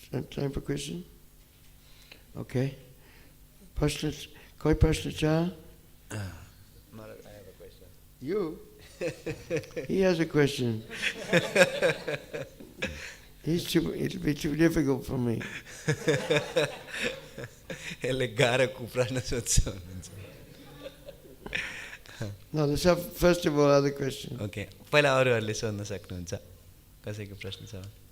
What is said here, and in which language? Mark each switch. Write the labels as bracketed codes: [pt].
[en] Time for question? Okay. [ne] Prashna, koi prashna cha? [en] Maharaj, I have a question. You? He has a question. It'll be too difficult for me. [ne] यसले गाह्रो प्रश्न सोध्छ हुनुहुन्छ। [en] No, let's have first of all other questions. [ne] Okay, पहिला अरूहरूले सोध्न सक्नुहुन्छ, कसैको प्रश्न छ?